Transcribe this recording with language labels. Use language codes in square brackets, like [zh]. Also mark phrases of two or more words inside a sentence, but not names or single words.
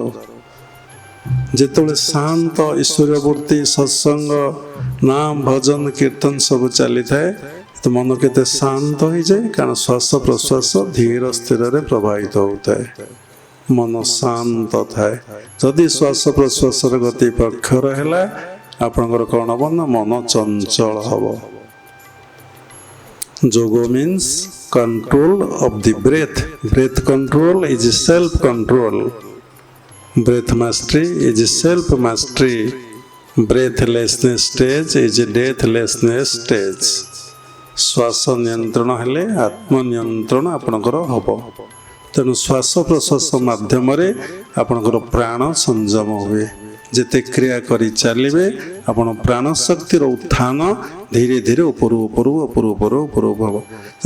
[or] ଯେତେବେଳେ ଶାନ୍ତ ଈଶ୍ୱର ବୃତ୍ତି, ସତ୍ସଙ୍ଗ, ନାମ ଭଜନ କୀର୍ତ୍ତନ ସବୁ ଚାଲିଥାଏ, ତ ମନ କେତେ ଶାନ୍ତ ହେଇଯାଏ। କାରଣ ଶ୍ୱାସ ପ୍ରଶ୍ୱାସ ଧୀର ସ୍ଥିରରେ ପ୍ରବାହିତ ହେଉଥାଏ, ମନ ଶାନ୍ତ ଥାଏ। ଯଦି ଶ୍ୱାସ ପ୍ରଶ୍ୱାସର ଗତି ପ୍ରଖର ହେଲା, ଆପଣଙ୍କର କ'ଣ ହବ ନା ମନ ଚଞ୍ଚଳ ହବ। [en] yoga means control of the breath. Breath control is self control. Breath mastery is self mastery. Breathlessness stage is deathlessness stage. [or] ଶ୍ୱାସ ନିୟନ୍ତ୍ରଣ ହେଲେ ଆତ୍ମନିୟନ୍ତ୍ରଣ ଆପଣଙ୍କର ହବ। ତେଣୁ ଶ୍ୱାସ ପ୍ରଶ୍ୱାସ ମାଧ୍ୟମରେ ଆପଣଙ୍କର ପ୍ରାଣ ସଂଯମ ହୁଏ। ଯେତେ କ୍ରିୟା କରି ଚାଲିବେ ଆପଣ ପ୍ରାଣ ଶକ୍ତିର ଉତ୍ଥାନ ଧୀରେ ଧୀରେ ଉପରୁ ଉପରୁ ଉପରୁ ଉପରୁ ଉପରୁ ହେବ।